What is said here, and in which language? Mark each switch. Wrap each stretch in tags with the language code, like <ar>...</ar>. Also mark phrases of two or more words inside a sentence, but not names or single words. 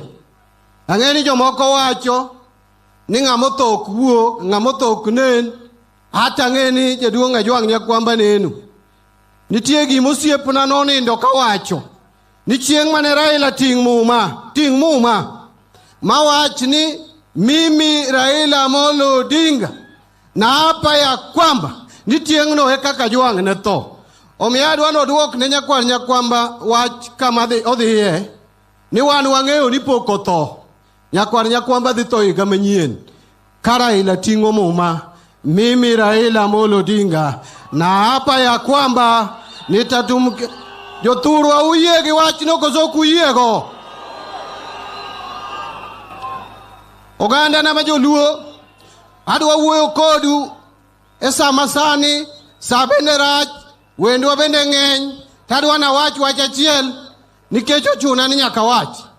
<luo>Ang'eni jomoko wacho ni ng'amothok wuo, ng'amothok nen, hata ng'eni jaduong' Ajwang' Nyakwamba nenu. Nitie gimosiepna nonindo kawacho ni chieng' mane Raila ting' muma, mawach ni</luo> <sw>mimi Raila Amolo Odinga na hapa ya kwamba</sw> <luo>ni tieng'no e kaka Kajwang' ne tho. Omiya adwa nodwok ne Nyakwar Nyakwamba wach kama odhiye ni wan wang'eyo ni pok otho. Nyakwar Nyakwamba dhi tho higa manyien ka Raila ting'o muma,</luo> <sw>mimi Raila Amolo Odinga na hapa ya kwamba nitatumke.</sw> <luo>Jothurwa uyie gi wachno koso kuyiego? Oganda na majoluo, adwa wuoyo kodu e sama sani, sa bende rach, wendwa bende ng'eny, tadwa na wach achiel nikech ochuna ni nyaka wach.</luo>